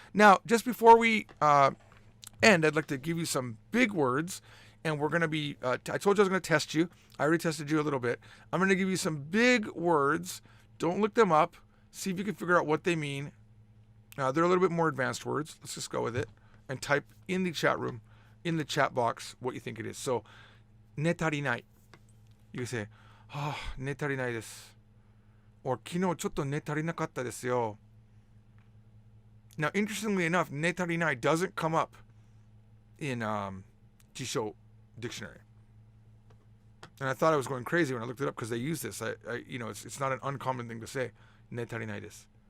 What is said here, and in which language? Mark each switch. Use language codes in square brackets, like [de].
[en] Now, just before we end, I'd like to give you some big words, and we're going to be, I told you I was going to test you. I already tested you a little bit. I'm going to give you some big words. Don't look them up. See if you can figure out what they mean. They're a little bit more advanced words. Let's just go with it. And type in the chat room, in the chat box, what you think it is. So, 寝足りない. You can say, [ja] 寝足りないです.Or 昨日ちょっと寝足りなかったですよ. [en] Now, interestingly enough, 寝足りない doesn't come up in Jisho dictionary. And I thought I was going crazy when I looked it up because they use this. It's not an uncommon thing to say. [ja] 寝足りないです.